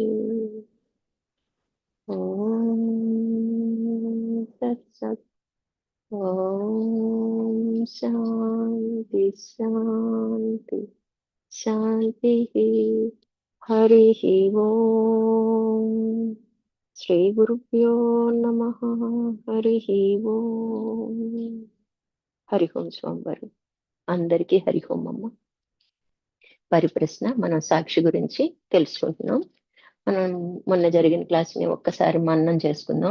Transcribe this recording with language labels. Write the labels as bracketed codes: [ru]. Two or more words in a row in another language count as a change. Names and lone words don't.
[sa] ॐ तत्सत्। ॐ शान्ति शान्ति शान्तिः। हरिः ओम्। శ్రీ గురుభ్యో నమః. హరిః ఓం. హరి ఓం [te] స్వామివారు అందరికీ [sa] హరి ఓం [te] అమ్మ. పరిప్రశ్న, మనం సాక్షి గురించి తెలుసుకుంటున్నాం. మనం మొన్న జరిగిన క్లాస్ని ఒక్కసారి మననం చేసుకుందాం.